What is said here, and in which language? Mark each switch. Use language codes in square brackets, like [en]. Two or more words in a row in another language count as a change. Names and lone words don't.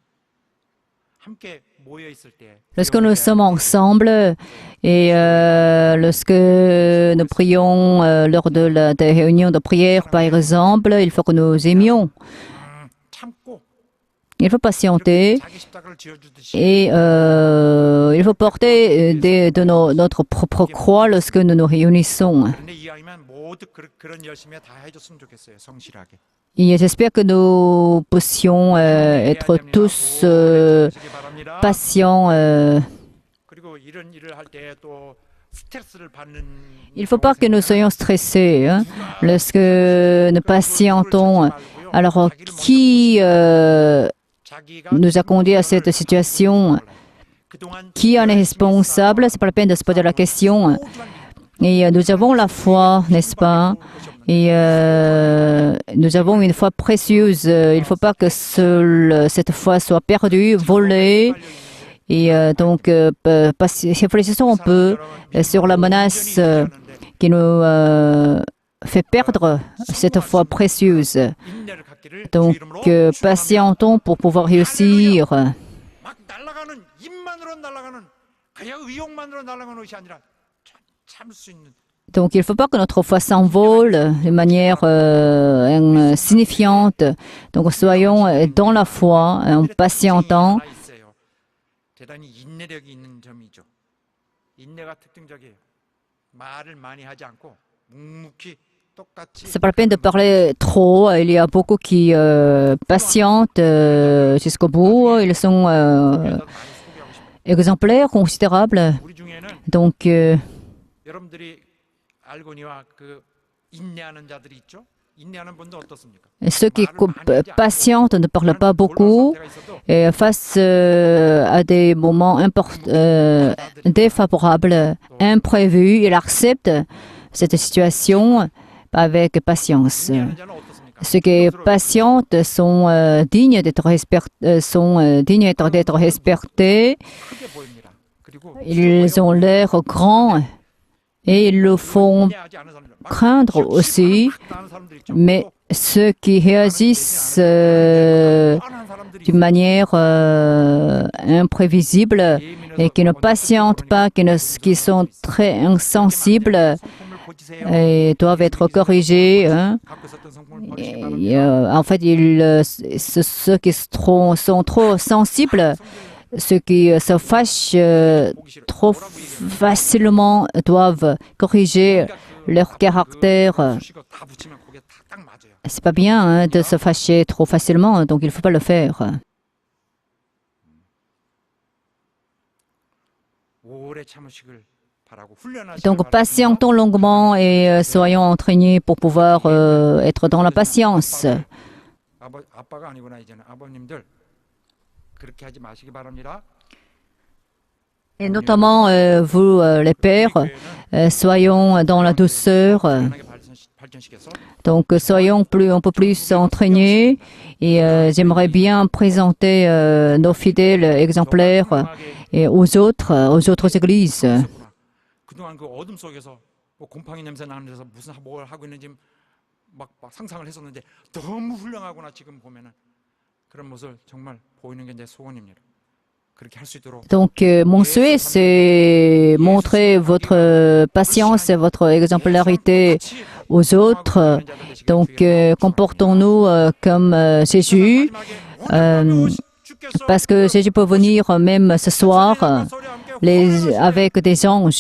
[ko] 함께 모여 있을 때 [fr] Lorsque nous sommes ensemble et lorsque nous prions lors de des réunions de prière, par exemple, il faut que nous aimions. [ko] 참고 [fr] Il faut patienter [ko] 자기 십자가를 지어주듯이 [fr] et il faut porter notre propre croix lorsque nous nous réunissons. [ko] 그런데 이왕이면 모두 그런 열심히 다 해줬으면 좋겠어요. 성실하게. [fr] Et j'espère que nous puissions être tous [ko] 하시기 바랍니다. [fr] patients. [ko] 그리고 이런 일을 할 때 또 스트레스를 받는 [fr] Il ne faut pas que nous soyons stressés hein, lorsque nous patientons. Alors, qui nous a conduit à cette situation? Qui en est responsable? Ce n'est pas la peine de se poser la question. Et nous avons la foi, n'est-ce pas? Et nous avons une foi précieuse. Il ne faut pas que cette foi soit perdue, volée. Et donc, réfléchissons un peu sur la menace qui nous fait perdre cette foi précieuse. [ko] 인내를 갖기를 [fr] Donc, patientons pour pouvoir réussir. [ko] 막 날아가는 입만으로 날아가는 그냥 의욕만으로 날아가는 것이 아니라 참을 수 있는 [fr] Donc, il ne faut pas que notre foi s'envole de manière insignifiante. Donc, soyons dans la foi, en patientant. [ko] 하나 있어요. 대단히 인내력이 있는 점이죠. 인내가 특징적이에요. 말을 많이 하지 않고 묵묵히 똑같이 [fr] C'est pas la peine de parler trop. Il y a beaucoup qui patientent jusqu'au bout. Ils sont [ko] 많이 소개하고 싶어요. [fr] exemplaires, considérables. [ko] 우리 중에는 [fr] Donc, [ko] 여러분들이 알고니와 그 인내하는 자들이 있죠. 인내하는 분도 어떻습니까? [fr] ceux qui patientent ne parlent pas beaucoup. Et face à des moments défavorables, imprévus, ils acceptent cette situation avec patience. [ko] 인내하는 자는 어떻습니까? [fr] Ceux qui patientent sont dignes d'être respectés. [ko] 크게 보입니다. 그리고 [fr] Ils ont l'air grands et ils le font [ko] 인내하지 않은 사람들, 막 [fr] craindre aussi. [ko] 막 나는 사람들 있죠. [fr] Mais ceux qui réagissent [ko] 뻔한 사람들이 [fr] d'une manière imprévisible et qui ne patientent pas, qui sont très insensibles [ko] 성품을 고치세요. [fr] et doivent être corrigés. Hein. [ko] 갖고 있었던 성품을 버리시기 [fr] Et, [ko] 바랍니다. [fr] en fait, ceux qui sont trop sensibles, ceux qui se fâchent trop facilement doivent corriger leur caractère. [ko] 수식어 다 붙이면 그게 딱 맞아요. [fr] C'est pas bien hein, de se fâcher trop facilement, donc il ne faut pas le faire. [ko] 오래 참으시길 바라고 훈련하시길 [fr] Donc [ko] 바랍니다. [fr] patientons longuement et soyons entraînés pour pouvoir être dans la patience. [ko] 아빠가 아니구나 이제는 아버님들 그렇게 하지 마시기 바랍니다. [fr] Et notamment vous, les pères, soyons dans la douceur. [ko] 편하게 발전시켜서 [fr] Donc soyons un peu plus entraînés et j'aimerais bien présenter nos fidèles exemplaires et aux autres églises. [ko] 있었구나. 그동안 그 어둠 속에서 뭐 곰팡이 냄새 나는 데서 무슨 뭘 하고 있는지 막 상상을 했었는데 너무 훌륭하구나 지금 보면은 그런 모습을 정말 보이는 게 내 소원입니다. 그렇게 할 수 있도록 [fr] Donc mon souhait, c'est montrer votre patience et votre exemplarité aux autres. Donc comportons-nous comme Jésus, parce que Jésus peut venir même ce soir avec des anges.